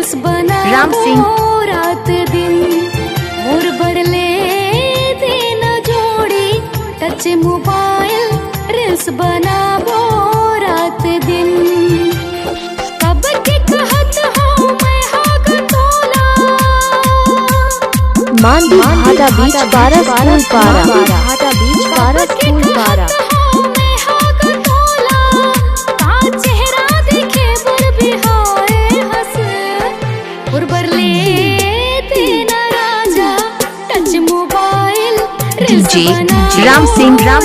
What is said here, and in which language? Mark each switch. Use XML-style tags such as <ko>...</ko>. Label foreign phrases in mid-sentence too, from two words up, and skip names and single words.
<hne>रात दिन मोर बरले देना जोड़ी</hne> <en>touch mobile reels</en> <hne>बनाबो रात दिन कब के कहत हो मैं हाग तोला Mandi Bhata Beach Para School Para. Bhata Beach Para School Para. DJ Ram Singh</hne>